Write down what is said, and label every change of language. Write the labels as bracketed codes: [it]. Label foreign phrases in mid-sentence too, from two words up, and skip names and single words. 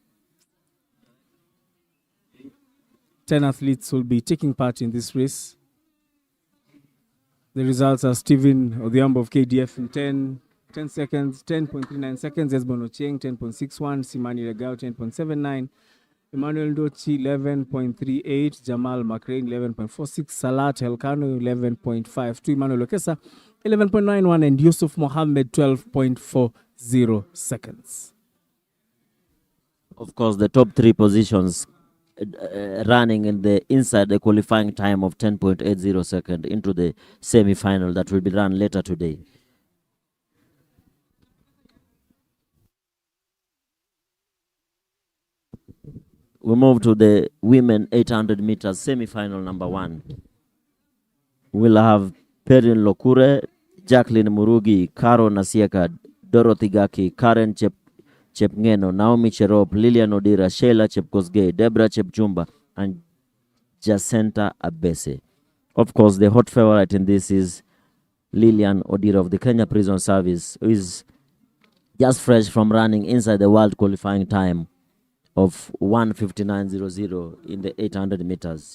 [en] 10 athletes will be taking part in this race. The results are Stephen Odhiambo of KDF in 10 seconds, 10.39 seconds, Esbon Ochieng 10.61, Simani Regao 10.79, Emmanuel Dochi 11.38, Jamal McRae 11.46, Salat Helkano 11.52, Emmanuel Okesa 11.91, and Yusuf Mohammed 12.40 seconds. Of course, the top 3 positions running in the inside the qualifying time of 10.80 seconds into the semi-final that will be run later today. We move to the women 800 meters semi-final number 1. We'll have Perrin Lokure, Jacqueline Murugi, Caro Nasieka, Dorothy Gaki, Karen Chepngeno, Naomi Cherop, Lilian Odira, Sheila Chepkosgei, Deborah Chepchumba, and Jacinta Abese. Of course, the hot favorite in this is Lilian Odira of the Kenya Prison Service, who is just fresh from running inside the world qualifying time of 1:59.00 in the 800 meters.